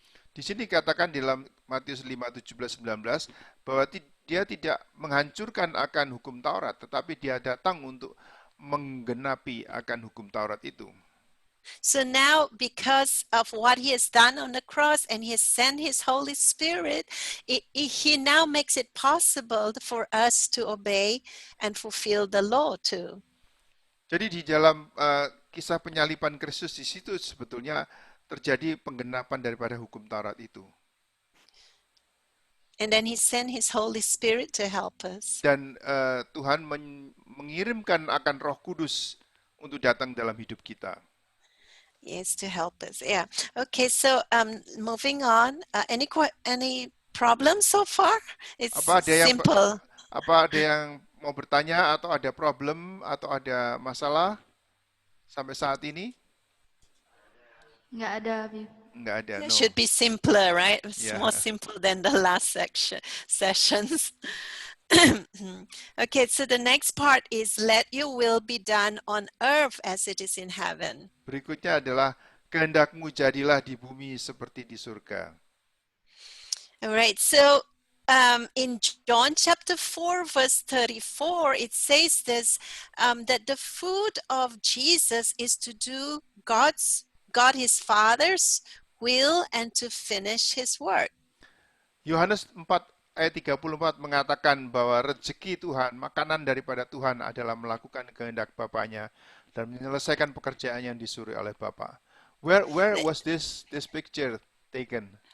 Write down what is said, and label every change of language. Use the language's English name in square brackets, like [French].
[Indonesian] Di sini dikatakan dalam Matius 5, 17, 19 bahwa dia tidak menghancurkan akan hukum Taurat, tetapi dia datang untuk menggenapi akan hukum Taurat itu. [English] So now, because of what he has done on the cross and he has sent his Holy Spirit, he now makes it possible for us to obey and fulfill the law too. [Indonesian] Jadi di dalam kisah penyaliban Kristus di situ sebetulnya terjadi penggenapan daripada hukum Taurat itu. [English] And then he sent his Holy Spirit to help us. [Indonesian] Dan Tuhan mengirimkan akan Roh Kudus untuk datang dalam hidup kita. [English] Yes, to help us. Yeah. Okay, so moving on. Any problems so far? It's simple. [Indonesian] Apa ada yang mau bertanya atau ada problem atau ada masalah sampai saat ini? Nggak ada, Habib. Nggak ada. [English] It No. should be simpler, right? It's Yeah. more simple than the last sessions. Okay, so the next part is let your will be done on earth as it is in heaven. [Indonesian] Berikutnya adalah kehendakmu jadilah di bumi seperti di surga. [English] All right, so in John chapter 4, verse 34, it says this, that the food of Jesus is to do God his Father's will and to finish his work. [Indonesian] Yohanes 4 ayat 34 mengatakan bahwa rezeki Tuhan, makanan daripada Tuhan adalah melakukan kehendak Bapaknya dan menyelesaikan pekerjaan yang disuruh oleh Bapa. [English] Where was this picture taken?